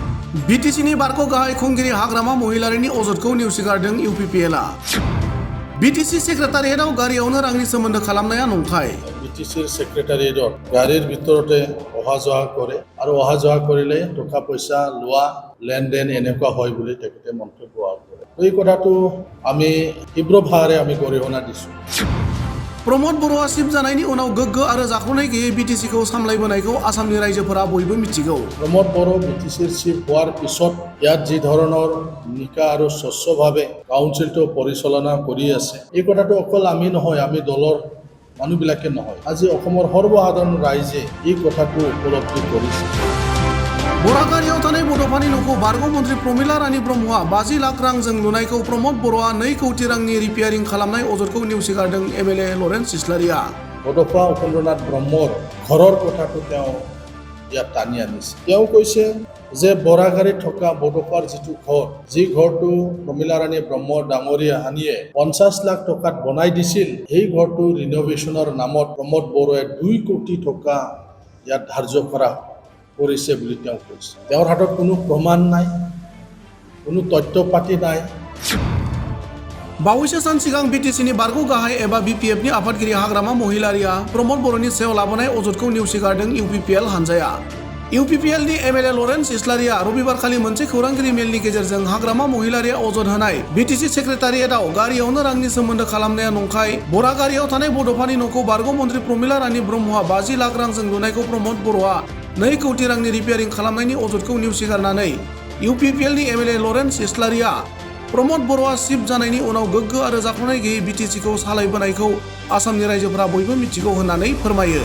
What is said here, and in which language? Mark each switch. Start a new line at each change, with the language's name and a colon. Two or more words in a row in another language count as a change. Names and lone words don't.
Bodo: बिटिसिनि बारग' गाहाय खुंगिरि हाग्रामा महिलारिनि अजदखौ नेवसिगारदों इउपिपिएलआ। बिटिसि सेक्रेटारियेटआव गारियावनो रांनि सोमोन्दो खालामनाया नंखाय।
Assamese: বিটিচিৰ ছেক্ৰেটাৰিয়েটত গাড়ীৰ ভিতৰতে অহা যোৱা কৰে আৰু অহা যোৱা কৰিলে টকা পইচা লোৱা লেনদেন এনেকুৱা হয় বুলি তেখেতে মন্তব্য কৰে। এই কথাটো আমি তীব্ৰভাৱে আমি গৰিহণা দিছোঁ।
Bodo: प्रमद बर'आ चिफ जानायनि उनाव गोग्गो आरो जाख्ल'नाय गैयै बिटिसिखौ सामलायबोनायखौ आसामनि रायजोफोरा बयबो मिथिगौ।
Assamese: प्रमद बर' বিটিচিৰ চিফ হোৱাৰ পিছত ইয়াত যি ধৰণৰ নিকা আৰু স্বচ্ছভাৱে কাউন্সিলটো পৰিচালনা কৰি আছে, এই কথাটো অকল আমি নহয়, আমি দলৰ মানুহবিলাকে নহয়, আজি অসমৰ সৰ্বসাধাৰণ ৰাইজে এই কথাটো উপলব্ধি কৰিছে।
Bodo: बरागारियाव थानाय बड'फानि न'खौ बारग' मन्त्रि प्रमिला रानी ब्रह्मआ 50 लाख रांजों लुनायखौ प्रमद बर'आ 2 कौटि रांनि रिपेयारिं खालामनाय अजदखौ नेवसिगारदों एमएलए लरेन्स इस्लारिया।
Assamese: বড'ফা উপেন্দ্ৰনাথ ব্ৰহ্মৰ ঘৰৰ কথাটো তেওঁ ইয়াত টানি আনিছে। তেওঁ কৈছে যে বৰাগাৰীত থকা বড'ফাৰ যিটো ঘৰ, যি ঘৰটো প্ৰমিলা ৰাণী ব্ৰহ্ম ডাঙৰীয়া হানিয়ে 50 লাখ টকাত বনাই দিছিল, সেই ঘৰটো ৰিন'ভেশ্যনৰ নামত প্ৰমোদ বড়োৱে 2 কোটি টকা ইয়াত ধাৰ্য কৰা কৰিছে বুলি তেওঁ কৈছে। তেওঁৰ হাতত কোনো প্ৰমাণ নাই, কোনো তথ্য পাতি নাই।
Bodo: बावैसो सान सिगां बिटिसिनि बारग' गाहाय एबा बिपिएफनि आफादगिरि हाग्रामा महिलारिया प्रमद बर'नि सायाव लाबोनाय अजदखौ नेवसिगारदों इउपिपिएल हानजाया। इउपिपिएलनि एमएलए लरेन्स इस्लारिया रबिबारखालि मोनसे खौरांगिरि मेलनि गेजेरजों हाग्रामा महिलारिया अजद होनाय बिटिसि सेक्रेटारियेटआव गारियावनो रांनि सोमोन्दो खालामनाया नंखाय, बरागारियाव थानाय बड'फानि न'खौ बारग' मन्त्रि प्रमिला रानी ब्रह्मआ 50 लाख रांजों लुनायखौ प्रमद बर'आ 2 कौटि रांनि रिपेयारिं खालामनायनि अजदखौ नेवसिगारनानै इउपिपिएलनि एमएलए लरेन्स इस्लारिया प्रमद बर'आ चिफ जानायनि उनाव गोग्गो आरो जाख्ल'नाय गैयै बिटिसिखौ सालायबोनायखौ आसामनि रायजोफोरा बयबो मिथिगौ होननानै फोरमायो।